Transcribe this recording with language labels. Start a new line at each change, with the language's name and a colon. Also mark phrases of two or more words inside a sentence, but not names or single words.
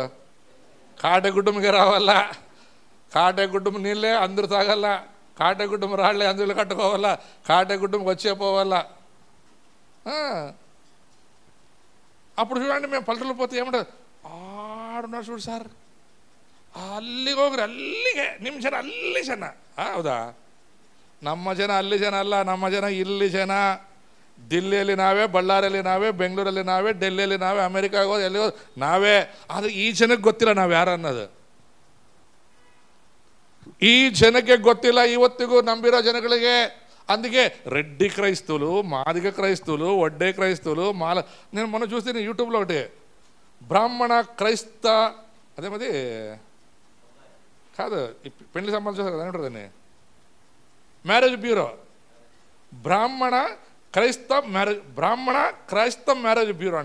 Telugu: కాటగుడ్డముగా రావాలా, కాటగుడ్డము నీళ్ళే అందరూ తాగాల, కాటగుడ్డము రాళ్ళే అందులో కట్టుకోవాలా, కాటగుడ్డముకి వచ్చే పోవాలా. అప్పుడు చూడండి, మేము పల్లెటూరు పోతే ఏమంటారు, ఆడున్నారు చూడు సార్,
Kannada: ಅಲ್ಲಿಗೋಗ್ರಿ, ಅಲ್ಲಿಗೆ ನಿಮ್ಮ ಜನ ಅಲ್ಲಿ ಜನ. ಹೌದಾ? ನಮ್ಮ ಜನ ಅಲ್ಲಿ ಜನ ಅಲ್ಲ, ನಮ್ಮ ಜನ ಇಲ್ಲಿ ಜನ. ದಿಲ್ಲಿಯಲ್ಲಿ ನಾವೇ, ಬಳ್ಳಾರಿಯಲ್ಲಿ ನಾವೇ, ಬೆಂಗಳೂರಲ್ಲಿ ನಾವೇ, ಡೆಲ್ಲಿಯಲ್ಲಿ ನಾವೇ, ಅಮೆರಿಕಾಗೆ ಹೋದ ಎಲ್ಲಿ ಹೋದ ನಾವೇ. ಆದರೆ ಈ ಜನಕ್ಕೆ ಗೊತ್ತಿಲ್ಲ ನಾವು ಯಾರು ಅನ್ನೋದು. ಈ ಜನಕ್ಕೆ ಗೊತ್ತಿಲ್ಲ ಇವತ್ತಿಗೂ, ನಂಬಿರೋ ಜನಗಳಿಗೆ.
Telugu: అందుకే రెడ్డి క్రైస్తువులు, మాదిగ క్రైస్తువులు, వడ్డే క్రైస్తువులు, మాల. నేను మొన్న చూస్తే యూట్యూబ్లో ఒకటి బ్రాహ్మణ క్రైస్త, అదే మరి కాదు పెళ్లి సంబంధం చూస్తారు కదా, ఏమంటారు మ్యారేజ్ బ్యూరో, బ్రాహ్మణ క్రైస్త మ్యారేజ్ బ్యూరో అంట.